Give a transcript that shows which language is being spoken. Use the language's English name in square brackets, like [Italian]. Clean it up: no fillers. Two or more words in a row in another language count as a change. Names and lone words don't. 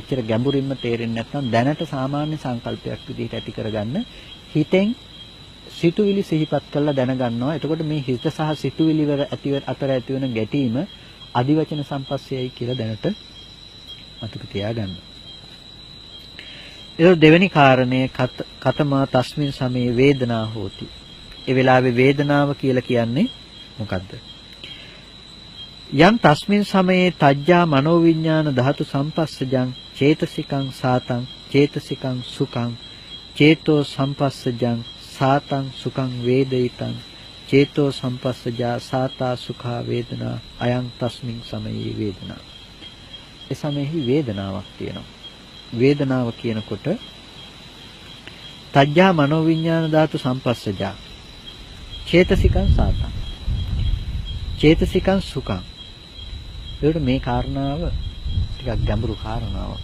[Sinhala] එච්චර ගැඹුරින්ම තේරෙන්නේ නැත්නම් දැනට සාමාන්‍ය සංකල්පයක් විදිහට ඇති කරගන්න හිතෙන් සිතුවිලි සිහිපත් කරලා දැනගන්නවා. එතකොට මේ හිත සහ සිතුවිලි වල අතර ඇති වෙන ගැටීම අදිවචන සම්පස්සේයි කියලා දැනට මතක තියාගන්න. ඒක දෙවෙනි කාරණය [Pali] කතමා තස්මින් සමේ වේදනා හෝති. [Sinhala] ඒ වෙලාවේ වේදනාව කියලා කියන්නේ මොකද්ද? [Pali] යම් තස්මින් සමයේ තජ්ජා මනෝවිඤ්ඤාණ ධාතු සම්පස්සජං චේතසිකං සාතං චේතසිකං සුඛං චේතෝ සම්පස්සජං සාතං සුඛං වේදිතං චේතෝ සම්පස්සජා සාතා සුඛා වේදනා අයං තස්මින් සමයේ වේදනා. [Sinhala] ඒ සමයේ වේදනාවක් තියෙනවා. වේදනාව කියනකොට [Pali] තජ්ජා මනෝවිඤ්ඤාණ ධාතු සම්පස්සජා චේතසිකං සාතං චේතසිකං සුඛං. [Sinhala] ඒකට මේ කාරණාව ටිකක් ගැඹුරු කාරණාවක්.